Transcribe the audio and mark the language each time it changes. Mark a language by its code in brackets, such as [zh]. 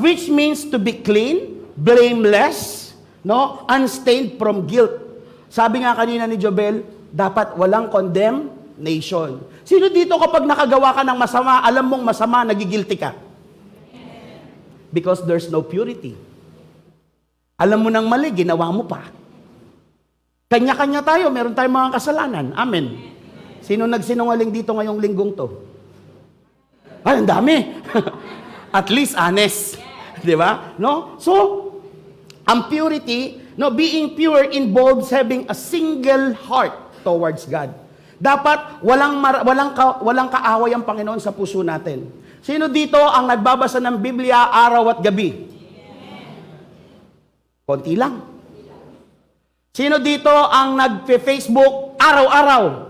[en] Which means to be clean, blameless, no, unstained from guilt. [tl] Sabi nga kanina ni Jobel, dapat walang condemnation. Sino dito kapag nakagawa ka ng masama, alam mong masama, nagigilty ka? [en] Because there's no purity. [tl] Alam mo nang mali, ginawa mo pa. Kanya-kanya tayo, meron tayong mga kasalanan. Amen. Sino nagsinungaling dito ngayong linggong to? Ay, ang dami. [en] At least honest. [tl] Di ba? [en] No? [tl] So, ang purity, [en] no, being pure involves having a single heart towards God. [tl] Dapat walang kaaway ang Panginoon sa puso natin. Sino dito ang nagbabasa ng Biblia araw at gabi? Konti lang. Sino dito ang nagpe-Facebook araw-araw?